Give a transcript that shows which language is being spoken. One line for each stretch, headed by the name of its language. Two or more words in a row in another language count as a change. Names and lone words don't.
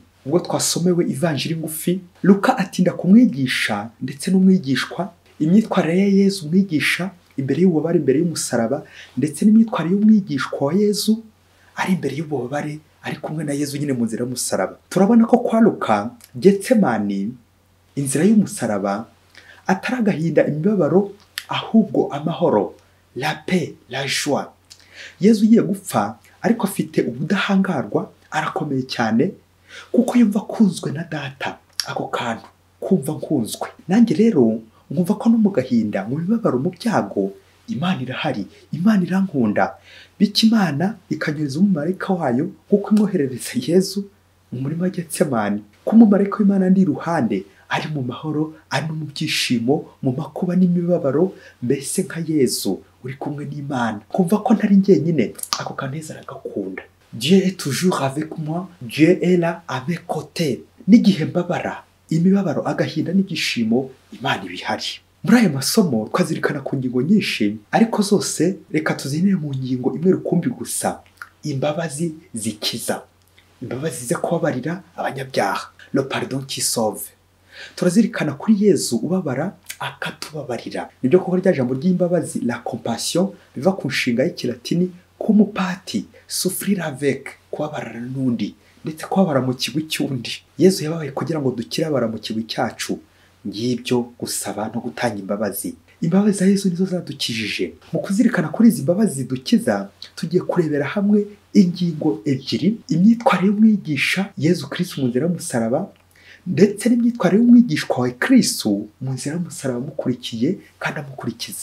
Kinyarwanda: Ubwo twasomewe ivanjiri ngufi, Luka atinda ku mwigisha ndetse n'umwigishwa, imyitwarire ya Yezu umwigisha imbere y'ububabare, imbere y'umusaraba, ndetse n'imyitwarire y'umwigishwa wa Yezu ari imbere y'ububabare ari kumwe na Yezu nyine mu nzira y'umusaraba. Turabona ko kwa Luka Getsemani, inzira y'umusaraba, atari agahinda, imibabaro, ahubwo amahoro,
French: la paix, la joie.
Kinyarwanda: Yezu ugiye gupfa ariko afite ubudahangarwa, arakomeye cyane kuko yumva kunzwe na Data. Ako kantu kumva nkunzwe, nanjye rero nkumva ko no mu gahinda, mu bibabaro, mu byago, Imana irahari, Imana irankunda. Bityo Imana ikanyuza umumarayika wayo kuko imwoherereza Yezu mu murima wa Getsemani. Ko umumarayika w'Imana ndi iruhande, ari mu mahoro, ari no mu byishimo, mu makuba n'imibabaro, mbese nka Yezu uri kumwe n'Imana. Kumva ko ntari njyenyine, ako kaneza aragakunda.
French: Dieu est toujours avec moi, Dieu est là à mes côtés.
Kinyarwanda: N'igihe mbabara, imibabaro, agahinda n'ibyishimo, Imana ibihari. Muri aya masomo twazirikana ku ngingo nyinshi, ariko zose reka tuzinire mu ngingo imwe rukumbi gusa: imbabazi zikiza, imbabazi zo kubabarira abanyabyaha,
French: le pardon qui sauve.
Kinyarwanda: Turazirikana kuri Yezu ubabara akatubabarira. Nibyo koko rya jambo ry'imbabazi,
French: la compassion,
Kinyarwanda: biva ku nshinga y'ikilatini kumupati,
French: souffrir avec,
Kinyarwanda: kubabarana n'undi, ndetse kubabara mu kigwi cy'undi. Yezu yababaye kugira ngo dukirabara mu kigwi cyacu. Ngibyo gusaba no gutanga imbabazi. Imbabazi za Yezu nizo zadukijije. Mu kuzirikana kuri izi mbabazi zidukiza, tugiye kurebera hamwe ingingo ebyiri: imyitwarire y'umwigisha Yezu Kristo mu nzira y'umusaraba, ndetse n'imyitwarire y'umwigishwa wa Kristo mu nzira y'umusaraba, amukurikiye kandi amukurikiza.